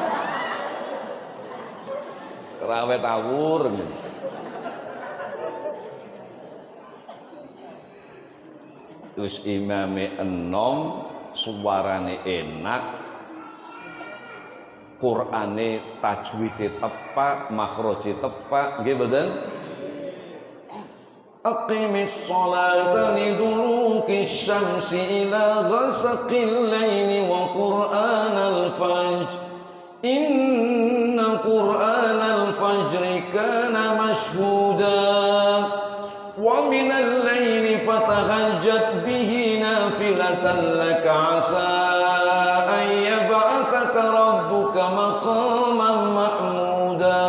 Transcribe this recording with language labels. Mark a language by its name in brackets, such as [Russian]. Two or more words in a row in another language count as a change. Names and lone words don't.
[Javanese] terawih tawur wis imame enom suarane enak Qur'ane tajwide tepak, makhraje tepak, nggih mboten? [Arabic] أقم الصلاة لدلوك الشمس إلى غسق الليل وقرآن الفجر. إن قرآن الفجر كان مشهودا. ومن الليل فتهجد به نافلة لك عسى أن يبعثك ربك مقاما محمودا.